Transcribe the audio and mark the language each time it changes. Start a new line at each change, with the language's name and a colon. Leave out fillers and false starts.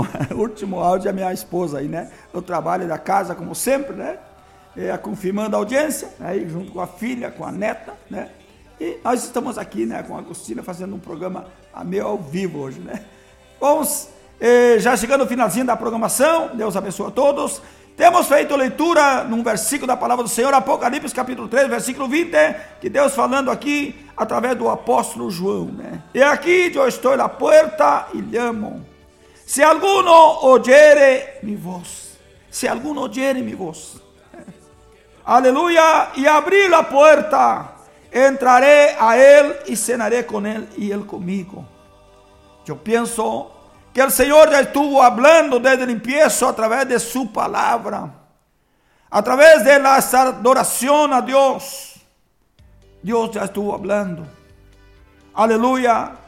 Spanish: El último audio de mi esposa ahí, ¿no? El trabajo de la casa, como siempre, ¿no? Confirmando audiencia, ahí junto con la filha, con la neta, ¿no?
Portuguese: E nós estamos aqui, né, com a Agostina fazendo um programa a meio ao vivo hoje, né? Vamos, já chegando ao finalzinho da programação, Deus abençoe a todos. Temos feito leitura num versículo da palavra do Senhor, Apocalipse capítulo 3, versículo 20, que Deus falando aqui através do apóstolo João, né? E aqui eu estou na porta e llamo. Se algum ouvire
Spanish: mi voz, se algum ouvire mi voz,
Portuguese: aleluia, e abrir a porta,
Spanish: entraré a él y cenaré con él y él conmigo. Yo pienso que el Señor ya estuvo hablando desde el empiezo a través de su palabra, a través de la adoración a Dios. Dios ya estuvo hablando. Aleluya.